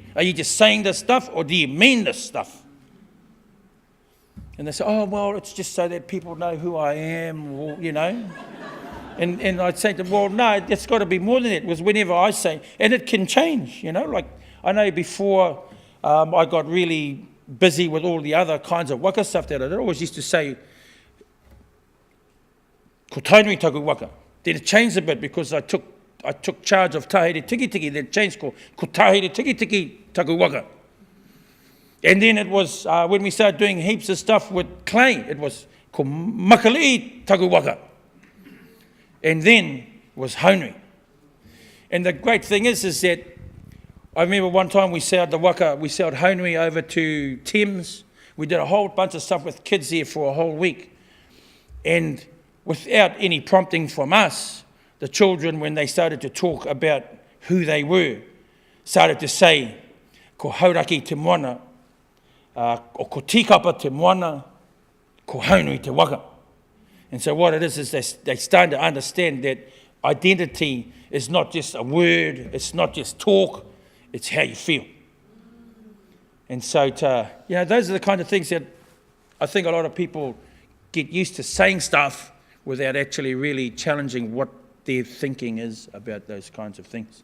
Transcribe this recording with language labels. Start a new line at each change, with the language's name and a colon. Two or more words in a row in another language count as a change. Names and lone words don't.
English: Are you just saying this stuff or do you mean this stuff? And they say, oh, well, it's just so that people know who I am, or, And I'd say to them, well, no, it's got to be more than that. Because whenever I say, and it can change, like I know before I got really busy with all the other kinds of waka stuff that I did, I always used to say,
Māori: ko tainui taku waka.
English: Then it changed a bit because I took charge of Tahere Tiki Tiki, then it changed
Māori: ko Tahere Tiki Tiki taku waka.
English: And then it was, when we started doing heaps of stuff with clay, it was
Māori: ko Makalii taku waka.
English: And then was Haunui. And the great thing is that I remember one time we sailed Haunui over to Thames. We did a whole bunch of stuff with kids there for a whole week. And without any prompting from us, the children, when they started to talk about who they were, started to say,
Māori: ko hauraki te moana, o ko tikapa te moana, ko Haunui te waka.
English: And so what it is they start to understand that identity is not just a word, it's not just talk, it's how you feel. And so those are the kind of things that I think a lot of people get used to saying stuff without actually really challenging what their thinking is about those kinds of things.